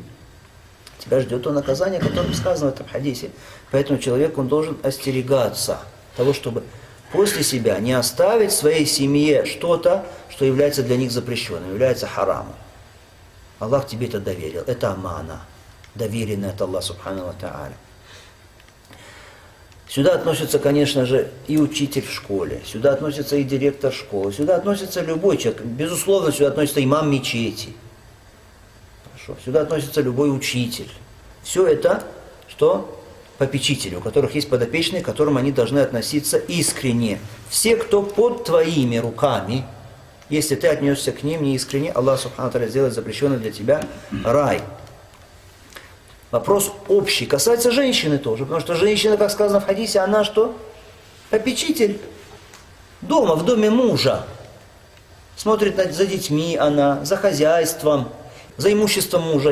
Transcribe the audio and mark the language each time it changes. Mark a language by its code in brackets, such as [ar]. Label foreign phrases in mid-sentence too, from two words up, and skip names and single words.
[ru] Тебя ждет то наказание, о котором сказано в этом хадисе. Поэтому человек, он должен остерегаться того, чтобы после себя не оставить в своей семье что-то, что является для них запрещенным, является харамом. Аллах тебе это доверил. Это амана, доверенная от Аллаха [ar] سبحانه وتعالى. [ru] Сюда относится, конечно же, и учитель в школе, сюда относится и директор школы, сюда относится любой человек. Безусловно, сюда относится имам мечети. Хорошо. Сюда относится любой учитель. Все это, что попечители, у которых есть подопечные, к которым они должны относиться искренне. Все, кто под твоими руками, если ты отнесся к ним неискренне, Аллах [ar] سبحانه وتعالى [ru] сделает запрещенный для тебя рай. Вопрос общий. Касается женщины тоже. Потому что женщина, как сказано в хадисе, она что? Попечитель. Дома, в доме мужа. Смотрит за детьми она, за хозяйством, за имуществом мужа.